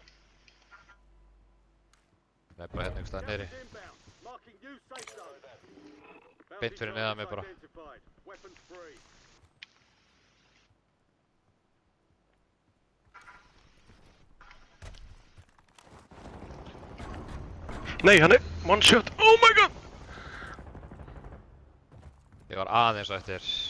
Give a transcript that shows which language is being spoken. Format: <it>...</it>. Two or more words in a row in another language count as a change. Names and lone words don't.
<is>nei, bara hérna einhvers staðar niðri. Beint fyrir neðan mig bara. Nei, hann er</is> <en>one shot. Oh my god!</en> <is>Ég var aðeins á eftir.</is>